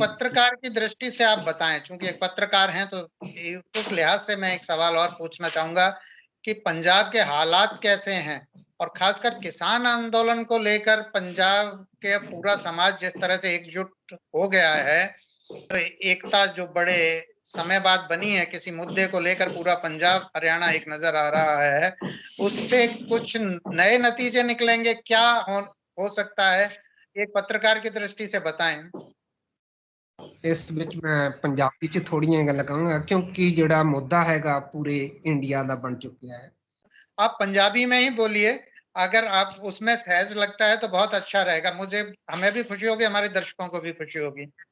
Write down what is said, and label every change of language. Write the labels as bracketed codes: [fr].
[hi] पत्रकार की दृष्टि से आप बताएं, क्योंकि एक पत्रकार हैं, तो उस लिहाज से मैं एक सवाल और पूछना चाहूंगा कि पंजाब के हालात कैसे हैं और खासकर किसान आंदोलन को लेकर पंजाब के पूरा समाज जिस तरह से एकजुट हो गया है, तो एकता जो बड़े समय बाद बनी है किसी मुद्दे को लेकर, पूरा पंजाब हरियाणा एक नजर आ रहा है, उससे कुछ नए नतीजे निकलेंगे क्या? हो सकता है, एक पत्रकार की दृष्टि से बताएं। [pa] इस ਵਿੱਚ ਮੈਂ ਪੰਜਾਬੀ ਚ ਥੋੜੀਆਂ ਗੱਲਾਂ ਕਹਾਂਗਾ ਕਿਉਂਕਿ ਜਿਹੜਾ ਮੁੱਦਾ ਹੈਗਾ ਪੂਰੇ ਇੰਡੀਆ ਦਾ ਬਣ ਚੁੱਕਿਆ ਹੈ। [hi] आप पंजाबी में ही बोलिए, अगर आप उसमें सहज लगता है तो बहुत अच्छा रहेगा, मुझे, हमें भी खुशी होगी, हमारे दर्शकों को भी खुशी होगी।